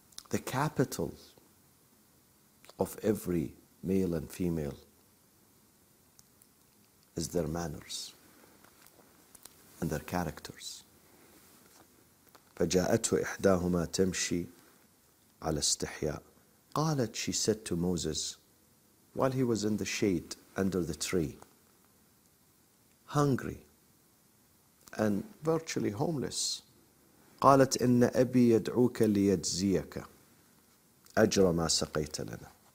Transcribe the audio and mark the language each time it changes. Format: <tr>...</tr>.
<en>The capital of every male and female is their manners and their characters.</en> <ar>فجاءته إحداهما تمشي على استحياء.</ar> <en>قالت, she said to Moses, while he was in the shade under the tree, hungry and virtually homeless,</en> <ar>قالت إن أبي يدعوك ليجزيك أجر ما سقيت لنا.</ar>